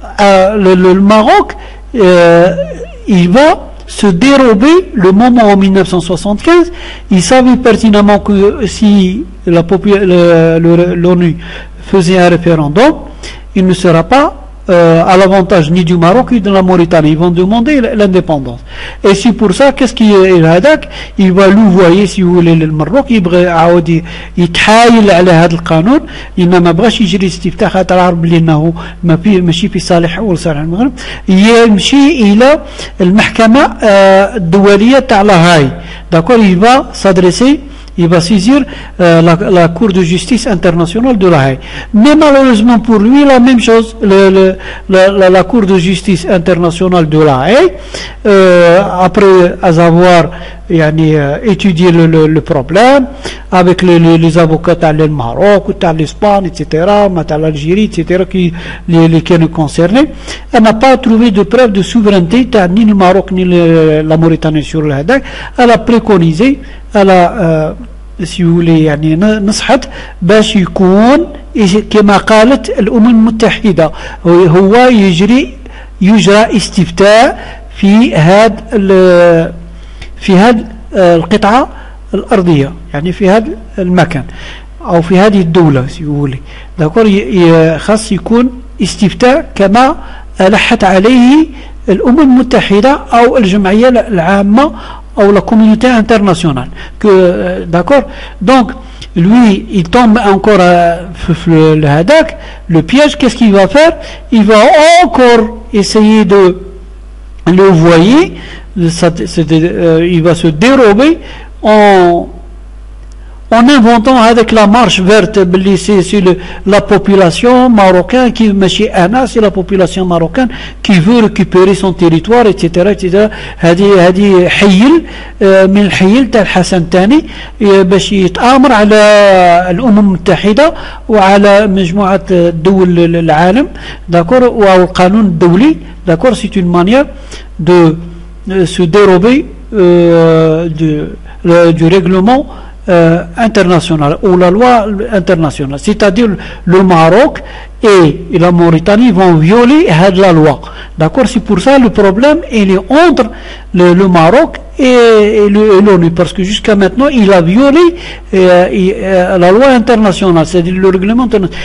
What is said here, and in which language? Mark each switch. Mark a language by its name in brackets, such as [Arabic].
[French] Le Maroc, il va se dérober le moment en 1975. Il savait pertinemment que si l'ONU faisait un référendum, il ne sera pas à l'avantage ni du Maroc ni de la Mauritanie. Ils vont demander l'indépendance. Et c'est pour ça, qu'est-ce qu'il [Arabic] هذاك [French] il va louvoyer si vous voulez le Maroc, [Arabic] يبغى عاود يتحايل على هذا القانون، لأن ما بغاش يجري استفتاء خاطر عارف بلي أنه ماشي في صالح أول صالح المغرب، يمشي إلى المحكمة الدولية تاع لاهاي. [French] D'accord, il va s'adresser, il va saisir la Cour de justice internationale de La Haye. Mais malheureusement pour lui, la même chose, la Cour de justice internationale de La Haye, après avoir étudié le problème, avec les avocats de Maroc, de l'Espagne, etc., de l'Algérie, etc., qui nous concernaient, elle n'a pas trouvé de preuve de souveraineté, ni le Maroc, ni la Mauritanie sur le Hadak. Elle a préconisé, elle a si vous voulez [Arabic] يعني نصحت باش يكون كما قالت الأمم المتحدة هو يجرى استفتاء في هذا القطعة الأرضية، يعني في هذا المكان أو في هذه الدولة [French] si vous voulez. d'accord [Arabic] خاص يكون استفتاء كما ألحت عليه الأمم المتحدة أو الجمعية العامة [French] ou la communauté internationale. D'accord. Donc, lui, il tombe encore le Hadak, le piège. Qu'est-ce qu'il va faire? Il va encore essayer de le voyer, il va se dérober en inventant avec la marche verte, c'est la population marocaine qui c'est la population marocaine qui veut récupérer son territoire, etc. etc. [Arabic] هذه حيل من الحيل تاع الحسن الثاني باش يتآمر على الأمم المتحدة وعلى مجموعة دول العالم. [French] d'accord, [Arabic] والقانون الدولي. [French] d'accord, c'est une manière de se dérober du règlement international ou la loi internationale, c'est-à-dire le Maroc et la Mauritanie vont violer la loi. d'accord, c'est pour ça le problème il est entre le Maroc et l'ONU, parce que jusqu'à maintenant il a violé la loi internationale, c'est-à-dire le règlement international.